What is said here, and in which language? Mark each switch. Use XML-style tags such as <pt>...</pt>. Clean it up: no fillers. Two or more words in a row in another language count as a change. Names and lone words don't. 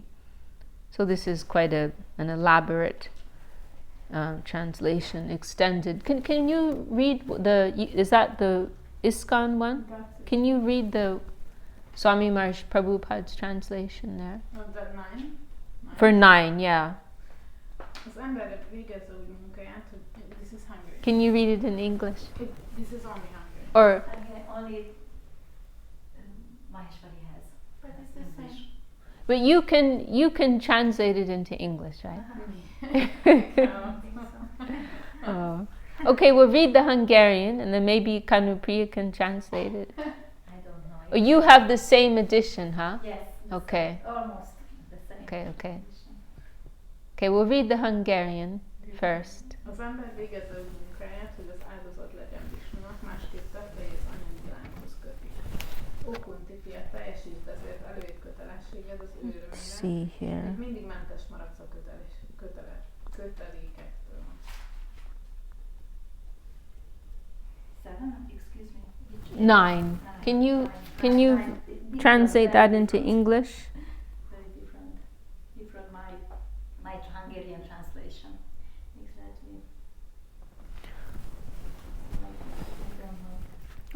<en>So this is quite an elaborate translation, extended. Can you read is that the ISKCON one? Can you read the Swami Maharaj Prabhupada's translation there? That 9? For 9, yeah.</en> <hu>Az emberek végezze úgy munkáját, hogy</hu> <en>this is Hungary. Can you read it in English? This is only Hungary. Or only Maheshwari has. But it's the same. but you can translate it into English, right? Oh. Okay, we'll read the Hungarian, and then maybe Kanupriya can translate it. I don't know. Oh, you have the same edition, huh? Yes. Okay. Almost the same. Okay. Okay, we'll read the Hungarian first.</en> <hu>Az ember végezze úgy munkáját, hogy az áldozat legyen Vishnunak, másképp tettei az anyagi lányhoz kötik. Ó Kunti fia, teljesítsd ezért előírt kötelességed az ő örömére, hogy mindig mentes maradsz a kötelékektől.</hu> <en>7? Excuse me. 9. Can you translate that into English? Very different my Hungarian translation. Exactly. I don't know.</en>